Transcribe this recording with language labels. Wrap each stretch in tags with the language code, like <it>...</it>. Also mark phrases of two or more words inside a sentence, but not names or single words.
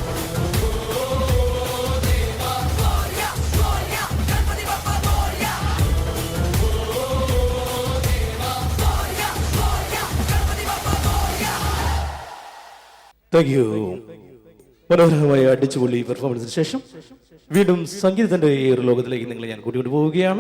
<en>Gloria, Gloria, Ganpati Bappa Gloria. Gloria, Gloria, Ganpati Bappa Gloria. Thank you.</en> <ml>മനോഹരമായ അടിച്ചുപൊളി പെർഫോമൻസിന് ശേഷം വീണ്ടും സംഗീതത്തിന്റെ ഈ ഒരു ലോകത്തിലേക്ക് നിങ്ങളെ ഞാൻ കൂട്ടിക്കൊണ്ടു പോവുകയാണ്.</ml>